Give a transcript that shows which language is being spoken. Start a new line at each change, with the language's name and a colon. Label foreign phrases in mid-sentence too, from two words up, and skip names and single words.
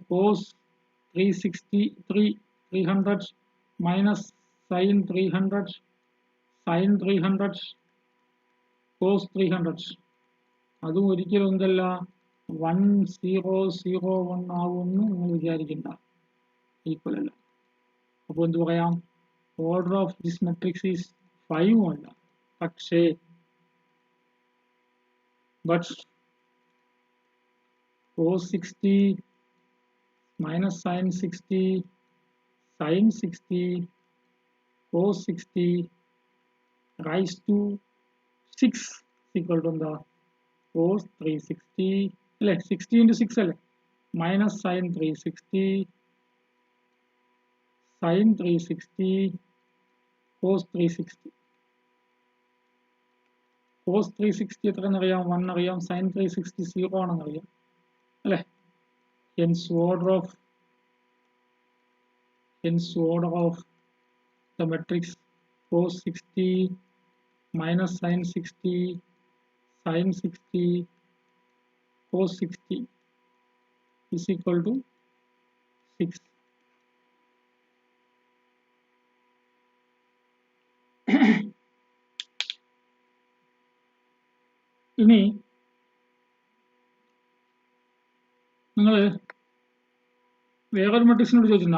English: cos 300 minus sin 300 sin 300 cos 300
Malayalam: അതും ഒരിക്കലും എന്തല്ല 1001 ആവുമെന്ന് നിങ്ങൾ വിചാരിക്കണ്ട, ഈക്വൽ അല്ല. അപ്പോൾ എന്ത് പറയാം?
English: order of this matrix is 5
Malayalam: അല്ല, പക്ഷേ
English: cos 60 minus sin 60 sin 60 cos 60 rise to 6 equal to എന്താ? cos 360 അല്ലേ? 60 into 6 അല്ലേ? minus sin 360 sin 360 cos 360 cos 360
Malayalam: എത്രയെന്നറിയാം? 1 അറിയാം.
English: sin 360 0
Malayalam: ആണെന്നറിയാം അല്ലേ?
English: hence order of the matrix cos 60 minus sin 60 sin 60 cos 60 is equal to 6.
Malayalam: ഇനി നിങ്ങൾ വേറൊരു മെട്രിക്സിനോട് ചോദിച്ചിട്ടുണ്ട്.